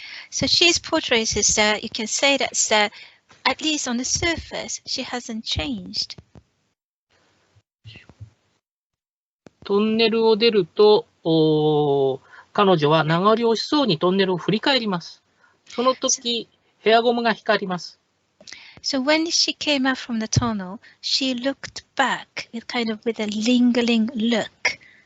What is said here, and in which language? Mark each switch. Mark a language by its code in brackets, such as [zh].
[en] So she's portrayed as you can say that at least on the surface she hasn't changed. [ja] トンネルを出ると彼女は名残惜しそうにトンネルを振り返ります。その時ヘアゴムが光ります。 [en] So when she came out from the tunnel, she looked back with a lingering look.